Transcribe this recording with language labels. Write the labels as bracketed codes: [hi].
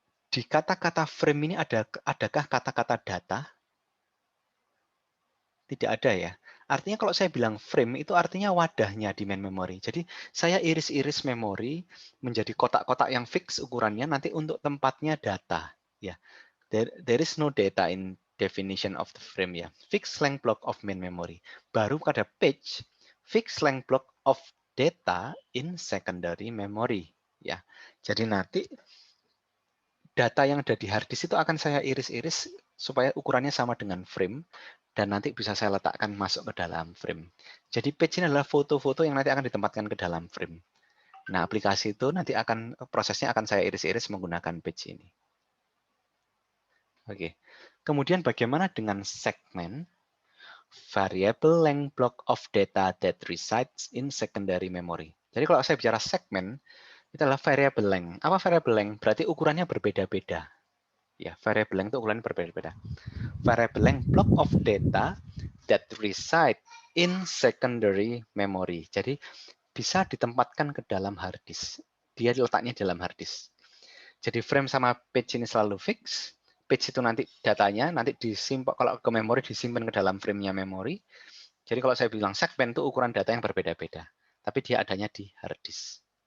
[id] Di kata-kata frame ini adakah kata-kata data? Tidak ada ya. Artinya kalau saya bilang frame itu artinya wadahnya di main memory. Jadi saya iris-iris memori menjadi kotak-kotak yang fix ukurannya nanti untuk tempatnya data. [en] Ya, there is no data in definition of the frame ya. Fixed length block of main memory. [id] Baru pada [en] page fixed length block of data in secondary memory. [id] Ya, jadi nanti data yang ada di hard disk itu akan saya iris-iris supaya ukurannya sama dengan frame dan nanti bisa saya letakkan masuk ke dalam frame. Jadi page ini adalah foto-foto yang nanti akan ditempatkan ke dalam frame. Nah, aplikasi itu nanti prosesnya akan saya iris-iris menggunakan page ini. Oke. Kemudian bagaimana dengan segmen? [en] Variable length block of data that resides in secondary memory. [id] Jadi kalau saya bicara segmen, itu adalah variable length. Apa variable length? Berarti ukurannya berbeda-beda. Ya, variable length itu ukurannya berbeda-beda. [en] Variable length block of data that reside in secondary memory. [id] Jadi bisa ditempatkan ke dalam hard disk. Dia letaknya dalam hard disk. Jadi frame sama page ini selalu fix. Page itu nanti datanya nanti disimpan, kalau ke memori disimpan ke dalam frame-nya memori. Jadi kalau saya bilang segmen itu ukuran data yang berbeda-beda, tapi dia adanya di hard disk.